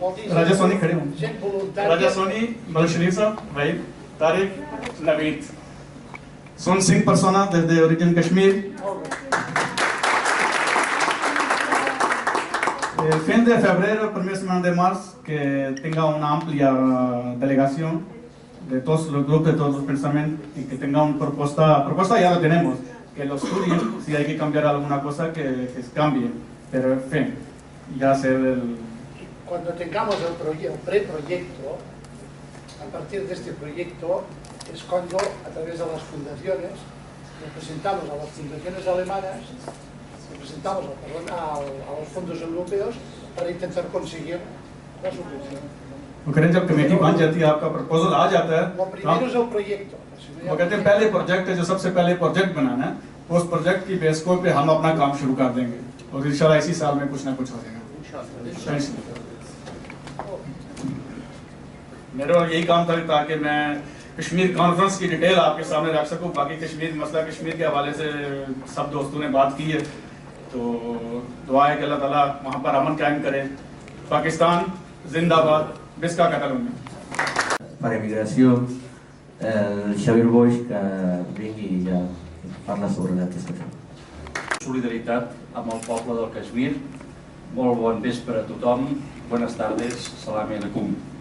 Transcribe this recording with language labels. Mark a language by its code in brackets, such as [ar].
[es] Raja Soni [hi] खड़े हों। [es] राजा सोनी, मलिक शरीफ साहब, भाई तारिक, नवीद, son 5 personas desde origen Kashmir. El fin de febrero, primera semana de marzo, que tenga una amplia delegación de todos los grupos, de todos los pensamientos y que tenga una propuesta ya la tenemos, que lo estudien, si hay que cambiar alguna cosa que cambie, pero en fin, ya hacer el... Cuando tengamos el preproyecto, a partir de este proyecto es cuando a través de las fundaciones representamos a las fundaciones alemanas, representamos a los fondos europeos para intentar conseguir la subvención. [hi] वो करें जब committee बन जाती है, आपका proposal आ जाता है, [es] Lo primero es el proyecto. [hi] वो कहते हैं पहले प्रोजेक्ट है, जो सबसे पहले प्रोजेक्ट बनाना है, उस प्रोजेक्ट की बेस पे हम अपना काम शुरू कर देंगे और इंशाल्लाह इसी साल में कुछ ना कुछ हो जाएगा। मेरा यही काम था ताकि मैं कश्मीर कॉन्फ्रेंस की डिटेल आपके सामने रख सकूं। बाकी कश्मीर मसला कश्मीर के हवाले से सब दोस्तों ने बात की है, तो दुआ है कि अल्लाह ताला वहाँ पर अमन कायम करे। पाकिस्तान जिंदाबाद, [ca] Visca Catalunya. Para Migració, el Xavier Boix, que vingui i ja parla sobre aquesta cosa. Solidaritat amb el poble del Caixmir. Molt bon vespre a tothom. [es] Buenas tardes. [ca] Salam alaikum.